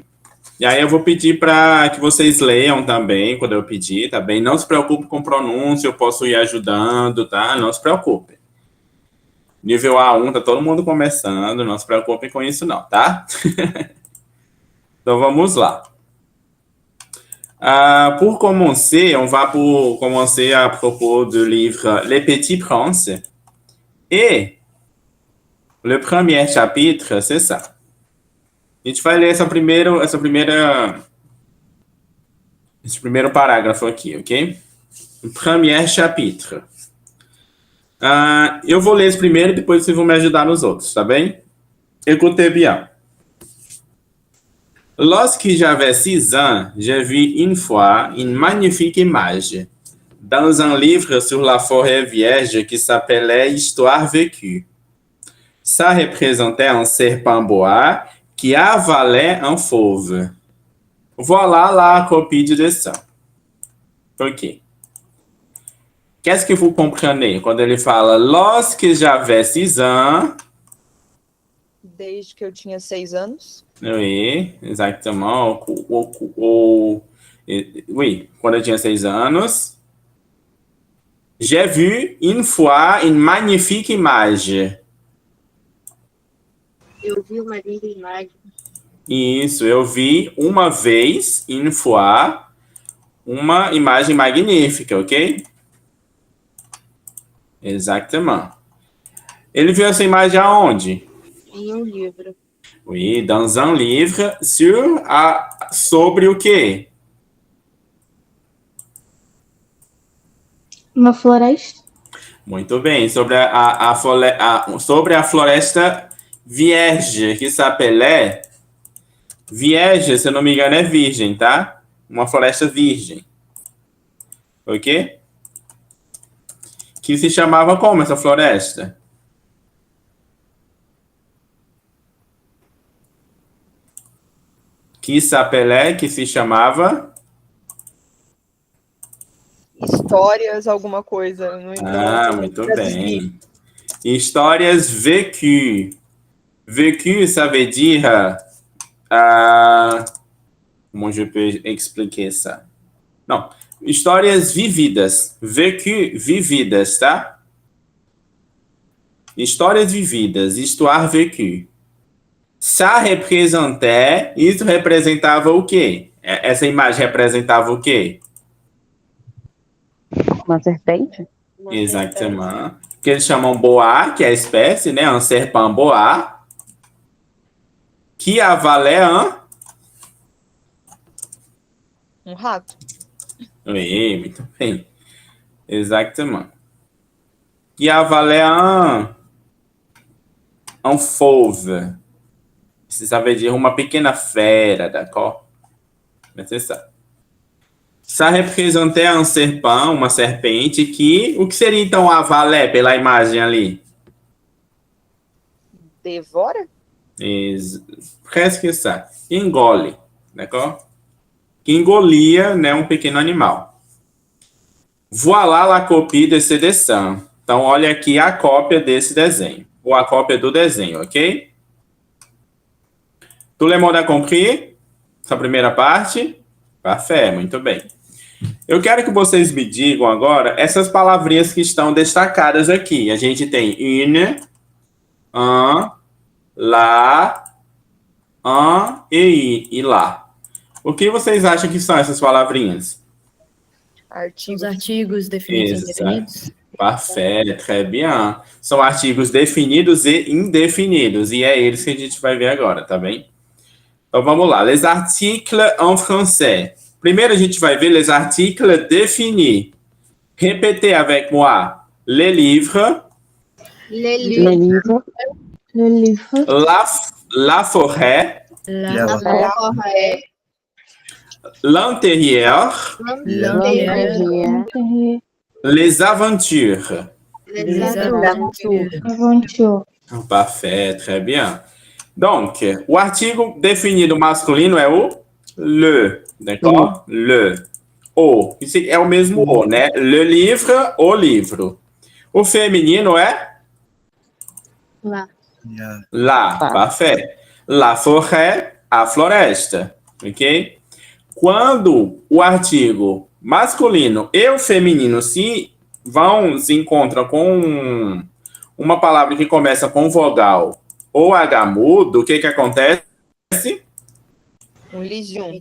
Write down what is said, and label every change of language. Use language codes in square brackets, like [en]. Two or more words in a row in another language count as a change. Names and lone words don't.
[pt] E aí eu vou pedir para que vocês leiam também, quando eu pedir, tá bem? Não se preocupe com pronúncia, eu posso ir ajudando, tá? Não se preocupe. Nível A1, tá todo mundo começando, não se preocupem com isso não, tá? Então vamos lá. [fr] Pour commencer, on va pour commencer à propos du livre Les Petits Princes. Et le premier chapitre, c'est ça. [pt] A gente vai ler esse primeiro parágrafo aqui, ok? [fr] O premier chapitre. [pt] Eu vou ler esse primeiro e depois vocês vão me ajudar nos outros, tá bem? [fr] Écoutez bien. Lorsque j'avais 6 ans, j'ai vu une fois une magnifique image dans un livre sur la forêt vierge qui s'appelait Histoire vécue. Ça représentait un serpent bois qui avalait un fauve. Voilà la copie du dessin. Ok. Qu'est-ce que vous comprenez [pt] quando ele fala [fr] lorsque j'avais 6 ans? [pt] Desde que eu tinha 6 anos. [fr] Oui, exactement. Oui, [pt] quando eu tinha 6 anos. [fr] J'ai vu une fois une magnifique image. [pt] Eu vi uma linda imagem. Isso, eu vi uma vez, [fr] une fois, [pt] uma imagem magnífica, ok? Exatamente. Ele viu essa imagem aonde? Em um livro. [fr] Oui, dans un livre [pt] sobre o quê? Uma floresta. Muito bem, sobre a floresta [fr] vierge, que s'appelait... [pt] Vierge, se eu não me engano, é virgem, tá? Uma floresta virgem. Ok? Que se chamava como essa floresta? [fr] Que s'appelait, [pt] que se chamava... Histórias, alguma coisa. Muito bem. Histórias vécues. [fr] Vécu, ça veut dire... comment je peux expliquer ça? [pt] Não, histórias vividas. Vécu, vividas, tá? Histórias vividas, [fr] histoire vécue. Ça représentait, [pt] isso representava o quê? Essa imagem representava o quê? Uma serpente? Exatamente. Que eles chamam boa, que é a espécie, né? [fr] Un serpent boa. Que avalait [pt] Um rato. Oui, muito bem. Exatamente. [fr] Que avalait un fauve. Ça veut dire [pt] uma pequena fera, [fr] d'accord? Mais c'est ça. Ça représentait un serpent, [pt] uma serpente, que... O que seria, então, avalé, pela imagem ali? Devora? [fr] Presque ça. [pt] Engole, d'accord? Que engolia, né, um pequeno animal. [fr] Voilà la copie de ce dessin. [pt] Então, olha aqui a cópia desse desenho. Ou a cópia do desenho, [fr] ok? Tout le monde a compris? [pt] Essa primeira parte? Parfait, muito bem. Eu quero que vocês me digam agora essas palavrinhas que estão destacadas aqui. A gente tem une, un, la, un e lá. O que vocês acham que são essas palavrinhas? Artigos. Os artigos definidos e Exato. indefinidos. [fr] Parfait, très bien. [pt] São artigos definidos e indefinidos. E é eles que a gente vai ver agora, tá bem? Então vamos lá. [fr] Les articles en français. [pt] Primeiro a gente vai ver [fr] les articles définis. Répétez avec moi. Les livres. Le Le livre. Le livre. La forêt. La forêt. L'intérieur. L'intérieur. Les aventures. Les aventures. aventures. Parfait, très bien. Donc, [pt] o artigo definido masculino é o le, d'accord? Le. O. Isso é o mesmo o, né? [fr] Le livre, [pt] o livro. O feminino é Lá. [fr] la, parfait. La forêt, [pt] a floresta, ok? Quando o artigo masculino e o feminino se encontram com uma palavra que começa com vogal ou H mudo, o que acontece? Um lision.